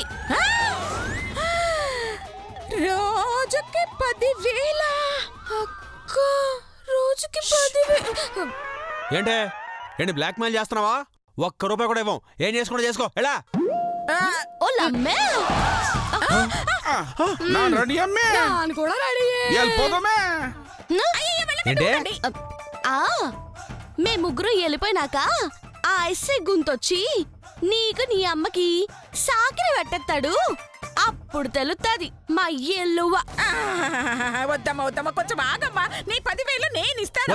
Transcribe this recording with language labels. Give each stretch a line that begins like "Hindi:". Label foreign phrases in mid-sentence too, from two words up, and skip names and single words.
Telugu: ఆ! రోజుకి 10,000? అక్క రోజుకి 10,000. ఏంటి బ్లాక్ మెయిల్ చేస్తున్నావా? ఒక్క రూపాయి కూడా ఇవ్వం. ఏం చేసుకుంటా చేసుకో ఎలా. ఓ లమ్మే.
Kannada: ನಾನು ರೆಡಿ ಅಮ್ಮೆ ನಾನು ಕೂಡ ರೆಡಿ. ಎಲ್ಲಿ ಹೋದಮ್ಮೆ
Telugu: ఏంటి ఆ మే ముగ్గురు వెళ్ళిపోయినాక ఆ ఎస్ఐ గుంతొచ్చి నీకు నీ అమ్మకి సాకిరి పెట్టేస్తాడు. అప్పుడు తెలుస్తుంది మా ఎల్లువ. వద్దమ్మా కొంచెం ఆగమ్మా. నీ 10,000 నేను ఇస్తాను.